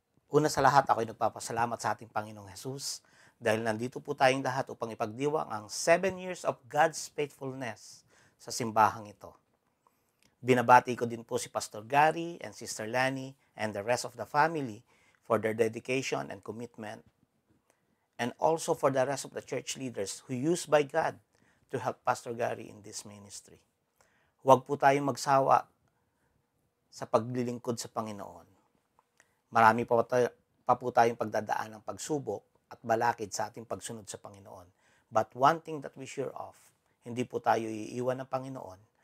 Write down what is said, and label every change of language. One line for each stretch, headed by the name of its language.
Filipino: Una sa lahat, ako'y nagpapasalamat sa ating Panginoong Jesus dahil nandito po tayong lahat upang ipagdiwang ang
English: 7 years of God's faithfulness
Filipino: sa simbahang ito. Binabati ko din po si
English: Pastor Gary and Sister Lani and the rest of the family for their dedication and commitment, and also for the rest of the church leaders who used by God to help Pastor Gary in this ministry.
Filipino: Huwag po tayong magsawa sa paglilingkod sa Panginoon. Marami pa po tayong pagdadaan ng pagsubok at balakid sa ating pagsunod sa Panginoon.
English: But one thing that we sure of,
Filipino: hindi po tayo iiwan ng Panginoon.